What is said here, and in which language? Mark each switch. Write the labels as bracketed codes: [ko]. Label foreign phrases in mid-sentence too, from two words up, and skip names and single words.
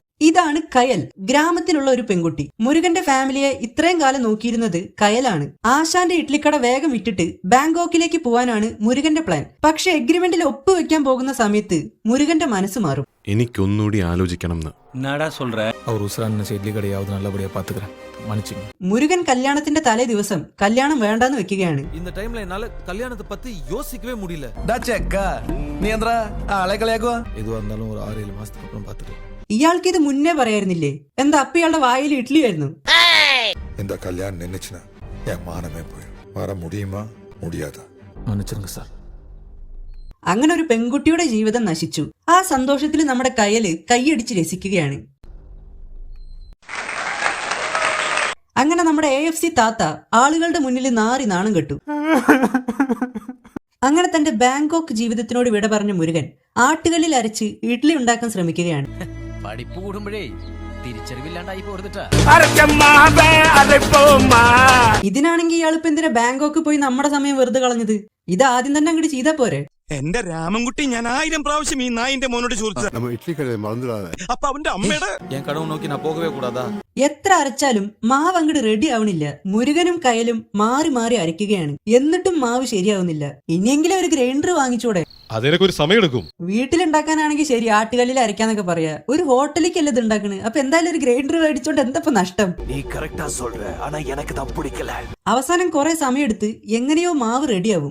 [ml] ഇതാണ് കയൽ, ഗ്രാമത്തിലുള്ള ഒരു പെൺകുട്ടി. മുരുകന്റെ ഫാമിലിയെ ഇത്രയും കാലം നോക്കിയിരുന്നത് കയലാണ്. ആശാന്റെ ഇഡ്ലിക്കട വേഗം വിറ്റിട്ട് ബാങ്കോക്കിലേക്ക് പോവാനാണ് മുരുകന്റെ പ്ലാൻ. പക്ഷെ എഗ്രിമെന്റിൽ ഒപ്പുവെക്കാൻ പോകുന്ന സമയത്ത് മുരുകന്റെ മനസ്സ് മാറും. എനിക്കൊന്നുകൂടി ആലോചിക്കണം എന്ന്. [ta] എന്നാടാ சொல்ற? அவர் உசுரா நினைச்ச இட்லி கடையாவது நல்லபடியா பாத்துக்கிறேன், மன்னிச்சுங்க. [ml] മുരുകൻ കല്യാണത്തിന്റെ തലേ ദിവസം കല്യാണം വേണ്ടാന്ന് വെക്കുകയാണ്. [ta] இந்த டைம்ல என்னால கல்யாணத்தை பத்தி யோசிக்கவே முடியல. [ml] നീ എന്താ ആളെ കളിയാക്കുക? [ta] எதுவா இருந்தாலும் ஒரு 6-7 மாசத்துக்கு அப்புறம் பாத்துக்கிறேன். [ml] ഇയാൾക്ക് ഇത് മുന്നേ പറയായിരുന്നില്ലേ? എന്താ അപ്പ ഇയാളുടെ വായിൽ ഇഡ്ഡലി ആയിരുന്നു. [ta] இந்த கல்யாணம் நின்னுச்சுன்னா என் மானமே போயிடும். வர முடியுமா முடியாதா? மன்னிச்சிருங்க சார். [ml] അങ്ങനെ ഒരു പെൺകുട്ടിയുടെ ജീവിതം നശിച്ചു. ആ സന്തോഷത്തിൽ നമ്മുടെ കയ്യില് കൈയടിച്ച് രസിക്കുകയാണ്. അങ്ങനെ നമ്മുടെ AFC താത്ത ആളുകളുടെ മുന്നിൽ നാറി നാണം കെട്ടു. അങ്ങനെ തന്റെ ബാങ്കോക്ക് ജീവിതത്തിനോട് വിട പറഞ്ഞ മുരുകൻ ആട്ടുകല്ലിൽ അരച്ച് ഇഡ്ഡലി ഉണ്ടാക്കാൻ ശ്രമിക്കുകയാണ്. പഠിപ്പ് കൂടുമ്പോഴേ തിരിച്ചറിവില്ലാണ്ടായി പോരുന്നിട്ടാ. ഇതിനാണെങ്കിൽ ഇയാളിപ്പോ എന്തിനാ ബാങ്കോക്ക് പോയി നമ്മുടെ സമയം വെറുതെ കളഞ്ഞത്? ഇത് ആദ്യം തന്നെ അങ്ങോട്ട് ചെയ്താ പോരെ? എന്റെ രാമൻകുട്ടി ഞാൻ 1000 പ്രാവശ്യം ഈ നായിന്റെ മോനോട് ചോദിച്ചു. [ta] நம்ம இட்லி கடையை மறந்துடாத. [ml] അപ്പൊ അവന്റെ അമ്മയുടെ [ta] என் கனவு நோக்கி நான் போகவே கூடாதா? [ml] എത്ര അരച്ചാലും മാവ് അങ്ങോട്ട് റെഡി ആവണില്ല. മുരുകനും കയലും മാറി മാറി അരയ്ക്കുകയാണ്. എന്നിട്ടും മാവ് ശരിയാവുന്നില്ല. ഇനിയെങ്കിലും ഒരു ഗ്രൈൻഡർ വാങ്ങിച്ചൂടെ? അതിനൊക്കെ ഒരു സമയം എടുക്കും. വീട്ടിലുണ്ടാക്കാനാണെങ്കിൽ ശരി, ആട്ടുകല്ലിൽ അരയ്ക്കാന്നൊക്കെ പറയാ. ഒരു ഹോട്ടലിലേക്കല്ല ഇത് ഉണ്ടാക്കണ്. അപ്പൊ എന്തായാലും ഒരു ഗ്രൈൻഡർ മേടിച്ചോണ്ട് എന്തപ്പോ നഷ്ടം? അവസാനം കുറെ സമയമെടുത്ത് എങ്ങനെയോ മാവ് റെഡിയാവും.